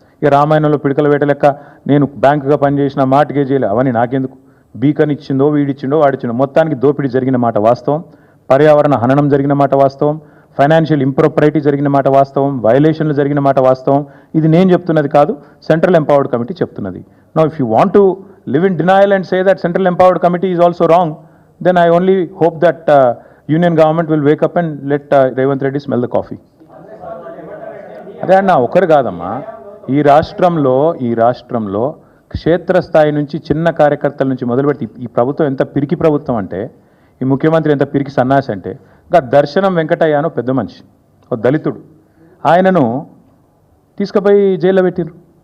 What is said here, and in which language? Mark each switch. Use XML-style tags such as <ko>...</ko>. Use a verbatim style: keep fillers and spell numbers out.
<te>ఇక రామాయణంలో పిడకల వేట లెక్క నేను బ్యాంకుగా పనిచేసిన మాటకే చేయలే, అవన్నీ నాకెందుకు? బీకన్ ఇచ్చిందో, వీడిచ్చిండో, వాడిచ్చిండో, మొత్తానికి దోపిడీ జరిగిన మాట వాస్తవం, పర్యావరణ హననం జరిగిన మాట వాస్తవం, ఫైనాన్షియల్ ఇంప్రొపరైటీ జరిగిన మాట వాస్తవం, వయలేషన్లు జరిగిన మాట వాస్తవం. ఇది నేను చెప్తున్నది కాదు, సెంట్రల్ ఎంపవర్డ్ కమిటీ చెప్తున్నది.</te> <en>Now if you want to live in denial and say that central empowered committee is also wrong, then I only hope that uh, union government will wake up and let uh, Revant Reddy smell the coffee.</en> <te>అదే అన్న ఒకరు కాదమ్మా, ఈ రాష్ట్రంలో ఈ రాష్ట్రంలో క్షేత్రస్థాయి నుంచి చిన్న కార్యకర్తల నుంచి మొదలుపెట్టి ఈ ప్రభుత్వం ఎంత పిరికి ప్రభుత్వం అంటే, ఈ ముఖ్యమంత్రి ఎంత పిరికి సన్నాసి అంటే, ఇంకా దర్శనం వెంకటయ్య అనో పెద్ద మనిషి, ఒక దళితుడు, ఆయనను తీసుకుపోయి జైల్లో పెట్టిండ్రు.</te>